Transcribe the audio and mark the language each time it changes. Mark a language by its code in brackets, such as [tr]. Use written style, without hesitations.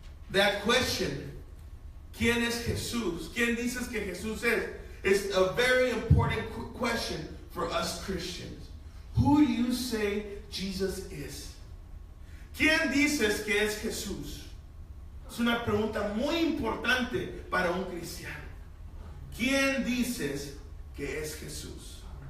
[en] That question, [es] ¿quién es Jesús? ¿Quién dices que Jesús es? [en] Is a very important question for us Christians. Who do you say Jesus is? [es] ¿Quién dices que es Jesús? Es una pregunta muy importante para un cristiano. ¿Quién dices que es Jesús?